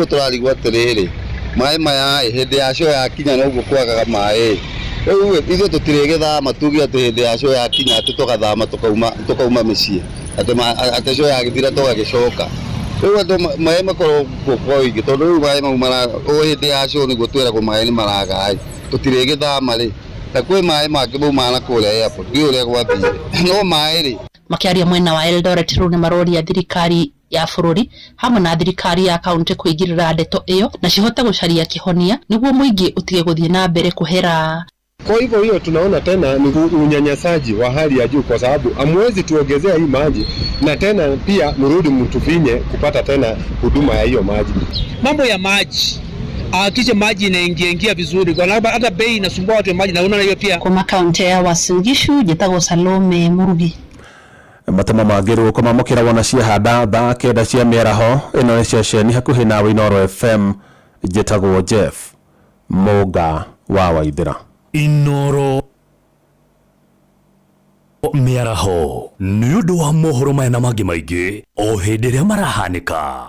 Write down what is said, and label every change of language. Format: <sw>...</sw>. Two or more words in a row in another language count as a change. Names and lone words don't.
<ki>guturarigwa atiriri mai maya hindi yacio yakinya no guo kwagaga mai riu ithuĩ tũtirĩgĩthama tuge atĩ hĩndĩ yacio yakinya atĩ tũgathama tũkauma mĩciĩ atĩ cio yagĩthira tũgagĩcoka rĩu andũ maĩ makorwo kwa ũingĩ tondũ rĩu maĩ mau hĩndĩ yacio nĩguo twĩragwo maĩ nĩ maraga tũtirĩgĩthama rĩ na kwĩ maĩ mangĩ mauma na kũrĩa airport ndiũĩ ũrĩa gwathire no maĩ rĩ. Makiaria mwena wa Eldoret rĩu nĩ maroria thirikari ya bũrũri hamwe na thirikari ya kaunti kũingĩrĩra ndeto ĩyo na cihote gũcaria kĩhonia nĩguo mũingĩ ũtige gũthiĩ na mbere kũhera.</ki> <sw>Kwa hivyo hiyo tunaona tena ni unyanyasaji wa hali ya juu kwa sababu hamwezi tuongezea hii maji na tena pia mrudi mtufinye kupata tena huduma ya hiyo maji. Mambo ya maji kisha maji inaingia vizuri kwa sababu hata bei inasumbua watu wa maji na unaona hiyo pia. Kwa kaunti ya Uasin Gishu Jetago Salome Murugi.</sw> <ki>Matama magiru kwa mamukira wana cia handa thaa kenda cia mĩaraho ĩno nĩ ceceni hakuhĩ na Inooro FM Jetago Jeff Moga wa Waithĩra. Inooro mĩaraho nĩ ũndũ wa mohoro maya na mangĩ maingĩ o hĩndĩ ĩrĩa marahanĩka.</ki>